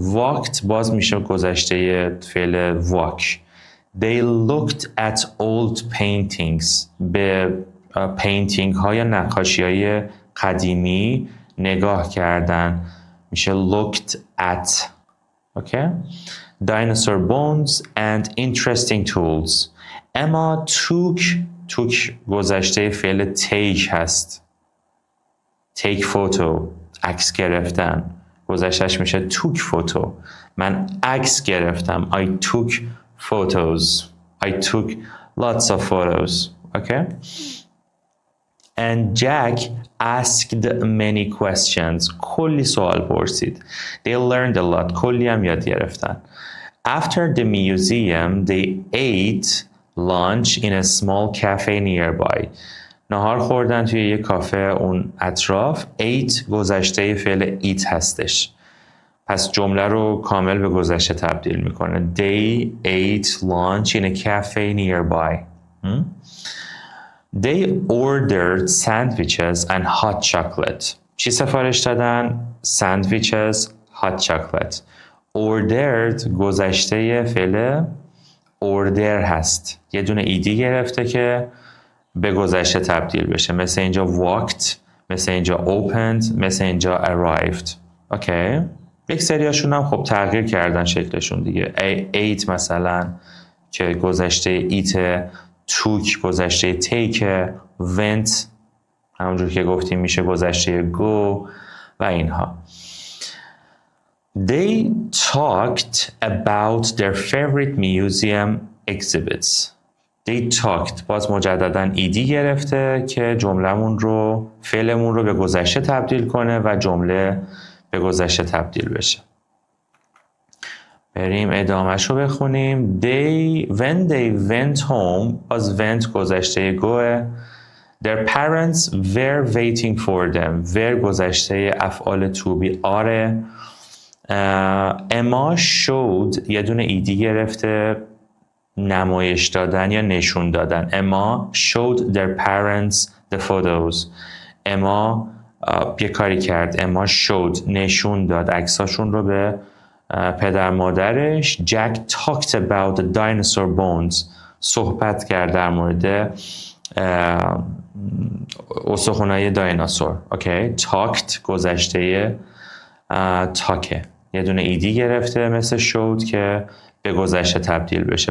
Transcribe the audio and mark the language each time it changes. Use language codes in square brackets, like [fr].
[fa] walked باز میشه گذشته فعل walk. they looked at old paintings، به painting های نقاشی های قدیمی نگاه کردن، میشه looked at. [en] okay. dinosaur bones and interesting tools. [fa] Emma took گذشته فعل take هست. [en] take photo، [fa] عکس گرفتن، گذشتهش میشه [en] took photo. [fa] من عکس گرفتم. [en] I took photos. I took lots of photos. okay. and Jack asked many questions، [fa] کلی سوال پرسید. [en] they learned a lot، [fa] کلی هم یاد گرفتن. [en] after the museum they ate lunch in a small cafe nearby، [fa] نهار خوردن توی یه کافه اون اطراف. ate گذشته فعل eat هستش، پس جمله رو کامل به گذشته تبدیل میکنه. [en] they ate lunch in a cafe nearby. they ordered sandwiches and hot chocolate. [fa] چی سفارش دادن؟ sandwiches، [en] hot chocolate. [fa] ordered گذشته فعل order هست، یه دونه ایدی گرفته که به گذشته تبدیل بشه، مثل اینجا walked، مثل اینجا opened، مثل اینجا arrived. اوکی، یک سریاشون هم خب تغییر کردن شکلشون دیگه. ate مثلا که گذشته eat، took گذشته take، went همونجور که گفتیم میشه گذشته go و اینها. [en] They talked about their favorite museum exhibits. [fa] They talked باز مجدداً ایدی گرفته که جمله‌مون رو، فعلمون رو به گذشته تبدیل کنه و جمله به گذشته تبدیل بشه. بریم ادامهش رو بخونیم. [en] when they went home، باز went گذشته گوه. their parents were waiting for them، were [fa] گذشته افعال [en] to be آره. [fa] اما showed یه دونه ایدی گرفته، نمایش دادن یا نشون دادن. [en] اما showed their parents the photos، [fa] اما یه کاری کرد. اما showed نشون داد عکساشون رو به پدر مادرش. [en] Jack talked about the dinosaur bones، [fa] صحبت کرد در مورد استخونهای دایناسور. اوکی، talked گذشته تاکه، یه دونه ایدی گرفته مثل شود که به گذشته تبدیل بشه.